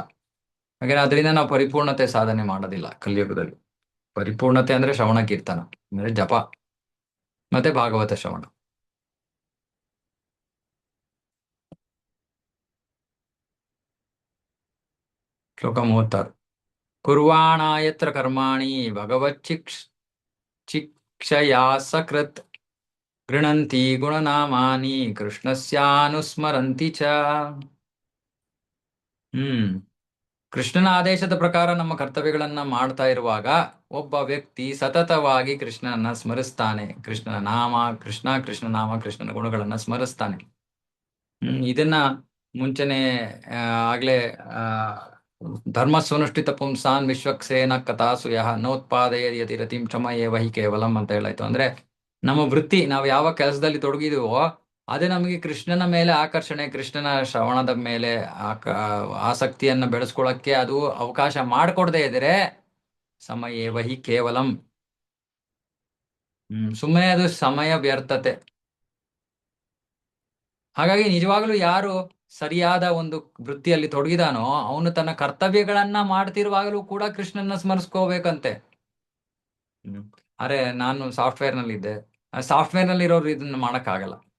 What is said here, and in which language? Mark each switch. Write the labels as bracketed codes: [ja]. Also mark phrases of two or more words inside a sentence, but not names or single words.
[kn] ಹಾಗೆ ಅದರಿಂದ ನಾವು ಪರಿಪೂರ್ಣತೆ ಸಾಧನೆ ಮಾಡೋದಿಲ್ಲ ಕಲಿಯುಗದಲ್ಲಿ. ಪರಿಪೂರ್ಣತೆ ಅಂದ್ರೆ ಶ್ರವಣ ಕೀರ್ತನ, ಅಂದ್ರೆ ಜಪ ಮತ್ತೆ ಭಾಗವತ ಶ್ರವಣ. ಶ್ಲೋಕ 36. [sa] ಕುರ್ವಾಣ ಯತ್ರ ಕರ್ಮಾಣಿ ಚಿಕ್ಷಯಾ ಸಕೃತ್ ಗೃಣಂತಿ ಗುಣನಾಮಾನಿ ಕೃಷ್ಣಸ್ಯಾನುಸ್ಮರಂತಿ ಚ. [kn] ಕೃಷ್ಣನ ಆದೇಶದ ಪ್ರಕಾರ ನಮ್ಮ ಕರ್ತವ್ಯಗಳನ್ನ ಮಾಡ್ತಾ ಇರುವಾಗ ಒಬ್ಬ ವ್ಯಕ್ತಿ ಸತತವಾಗಿ ಕೃಷ್ಣನನ್ನ ಸ್ಮರಿಸ್ತಾನೆ. ಕೃಷ್ಣನ ನಾಮ, ಕೃಷ್ಣನ ನಾಮ, ಕೃಷ್ಣನ ಗುಣಗಳನ್ನ ಸ್ಮರಿಸ್ತಾನೆ. ಇದನ್ನ ಮುಂಚೆನೆ ಆಗ್ಲೇ [sa] ಧರ್ಮ ಸುನುಷ್ಠಿತ ಪುಂಸಾನ್ ವಿಶ್ವಕ್ಸೇನ ಕಥಾಸು ಯಹ ನೋತ್ಪಾದಯ ಯತಿರತಿಂ ಕ್ಷಮಯೇ ವಹಿ ಕೇವಲಂ [kn] ಅಂತ ಹೇಳಾಯ್ತು. ಅಂದ್ರೆ ನಮ್ಮ ವೃತ್ತಿ, ನಾವು ಯಾವ ಕೆಲಸದಲ್ಲಿ ತೊಡಗಿದೀವೋ ಅದೇ ನಮಗೆ ಕೃಷ್ಣನ ಮೇಲೆ ಆಕರ್ಷಣೆ, ಕೃಷ್ಣನ ಶ್ರವಣದ ಮೇಲೆ ಆಸಕ್ತಿಯನ್ನ ಬೆಳೆಸ್ಕೊಳಕ್ಕೆ ಅದು ಅವಕಾಶ ಮಾಡಿಕೊಡದೇ ಇದ್ರೆ [sa] ಸಮಯೇ ವಹಿ ಕೇವಲಂ, [kn] ಸುಮ್ಮನೆ ಅದು ಸಮಯ ವ್ಯರ್ಥತೆ. ಹಾಗಾಗಿ ನಿಜವಾಗ್ಲೂ ಯಾರು ಸರಿಯಾದ ಒಂದು ವೃತ್ತಿಯಲ್ಲಿ ತೊಡಗಿದಾನೋ ಅವನು ತನ್ನ ಕರ್ತವ್ಯಗಳನ್ನ ಮಾಡ್ತಿರುವಾಗಲೂ ಕೂಡ ಕೃಷ್ಣನ ಸ್ಮರಿಸ್ಕೋಬೇಕಂತೆ. ಅರೆ ನಾನು ಸಾಫ್ಟ್ವೇರ್ ನಲ್ಲಿ ಇದ್ದೆ, ಸಾಫ್ಟ್ವೇರ್ ನಲ್ಲಿ ಇರೋರು ಇದನ್ನ ಮಾಡಕ್ಕಾಗಲ್ಲ.